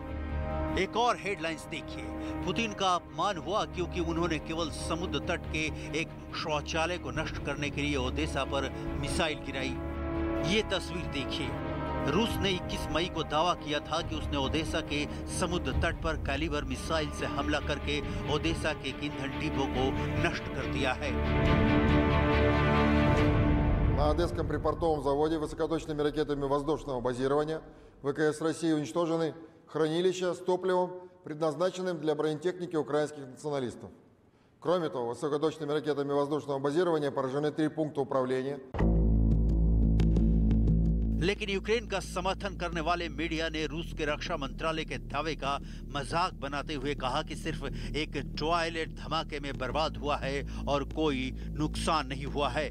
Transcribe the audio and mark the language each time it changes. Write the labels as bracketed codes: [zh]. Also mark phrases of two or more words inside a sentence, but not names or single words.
[hi] एक और हेडलाइंस देखिए, पुतिन का अपमान हुआ क्योंकि उन्होंने केवल समुद्र तट के एक शौचालय को नष्ट करने के लिए ओडेसा पर मिसाइल गिराई। ये तस्वीर देखिए, रूस ने 21 मई को दावा किया था कि उसने ओडेसा के समुद्र तट पर कैलिबर मिसाइल से हमला करके ओडेसा के ईंधन डिपो को नष्ट कर दिया है। [ru] На Одесском припортовом заводе высокоточными ракетами воздушного базирования ВКС России уничтожены хранилища с топливом, предназначенным для бронетехники украинских националистов. Кроме того, высокоточными ракетами воздушного базирования поражены 3 пункта управления. [hi] लेकिन यूक्रेन का समर्थन करने वाले मीडिया ने रूस के रक्षा मंत्रालय के दावे का मजाक बनाते हुए कहा कि सिर्फ एक टॉयलेट धमाके में बर्बाद हुआ है और कोई नुकसान नहीं हुआ है।